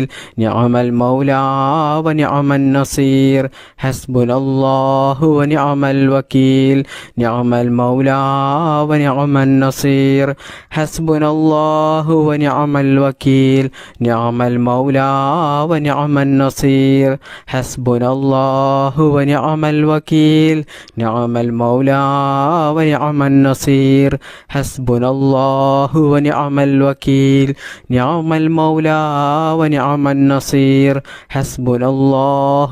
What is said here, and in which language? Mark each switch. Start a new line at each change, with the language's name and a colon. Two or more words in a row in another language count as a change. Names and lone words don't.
Arabic: نعم المولى ونعم النصير. حسبنا الله ونعم الوكيل. نعم المولى ونعم النصير. حسبنا الله ونعم الوكيل. نعم المولى ونعم النصير. النصير حسبنا الله ونعم الوكيل نعم المولى ونعم النصير حسبنا الله ونعم الوكيل نعم المولى ونعم النصير حسبنا الله